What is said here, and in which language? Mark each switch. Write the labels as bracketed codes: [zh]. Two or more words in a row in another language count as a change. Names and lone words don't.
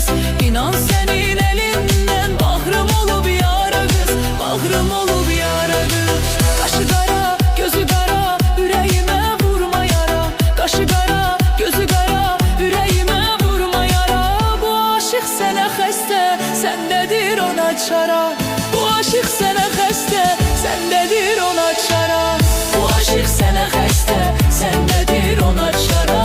[tr] İnan senin elinden bağrım olup yara kız, bağrım olup yara kız. Kaşı kara, gözü kara, yüreğime vurma yara. Kaşı kara, gözü kara, yüreğime vurma yara. [az] Bu aşık sənə xəstə, səndedir ona çara. Bu aşık sənə xəstə, səndedir ona çara. Bu aşık sənə xəstə, səndedir ona çara.